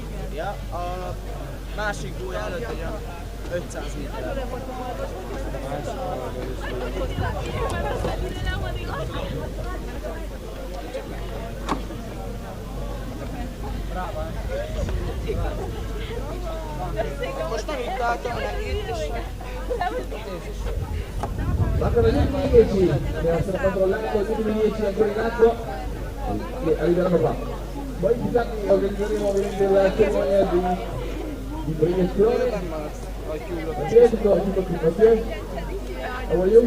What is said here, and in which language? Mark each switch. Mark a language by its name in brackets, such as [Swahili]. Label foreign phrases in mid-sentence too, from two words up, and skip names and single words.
[Hungarian] Ja, a másik gólya előtt egy 500 méter. Most megint tartom neki, és... [Italian] Mancano gli ultimi 10, devono essere controllati gli ultimi 10 ancora in acqua che arriveranno qua. Poi infatti organizzeremo ovviamente la cerimonia di premiazione. Ok, tutto qui, ok? [English] How are you?